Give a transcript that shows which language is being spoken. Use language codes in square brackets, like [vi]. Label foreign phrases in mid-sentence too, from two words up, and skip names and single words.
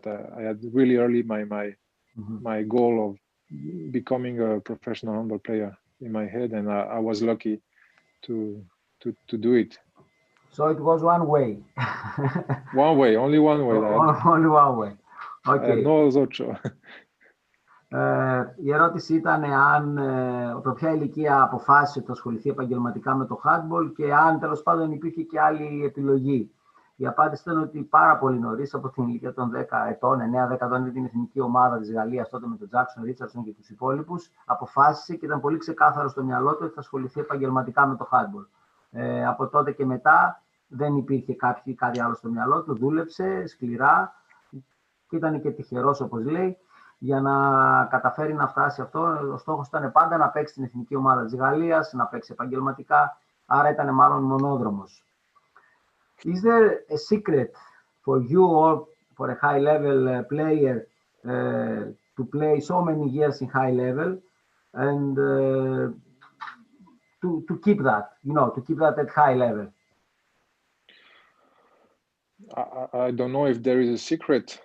[en] I had really early my goal of becoming a professional handball player in my head, and I was lucky to do it. So it was one way. One way, only one way. Only one way. Okay. [es] No otro. [el] Η ερώτηση ήταν αν από ποια ηλικία αποφάσισε να ασχοληθεί επαγγελματικά με το handball και αν τέλος πάντων υπήρχε και άλλη επιλογή. Η απάντηση ήταν ότι πάρα πολύ νωρίς, από την ηλικία των 10 ετών, 9-10 ετών, με την εθνική ομάδα της Γαλλίας, τότε με τον Τζάκσον, Ρίτσαρdsον και τους υπόλοιπους, αποφάσισε και ήταν πολύ ξεκάθαρο στο μυαλό του ότι θα ασχοληθεί επαγγελματικά με το handball. Από τότε και μετά δεν υπήρχε κάτι άλλο στο μυαλό του, δούλεψε σκληρά και ήταν και τυχερός, όπως λέει, για να καταφέρει να φτάσει αυτό. Ο στόχος ήταν πάντα να παίξει την εθνική ομάδα της Γαλλίας, να παίξει επαγγελματικά, άρα ήταν μάλλον μονόδρομος. [en] Is there a secret for you or for a high-level player to play so many years in high level and to keep that, to keep that at high level? I don't know if there is a secret.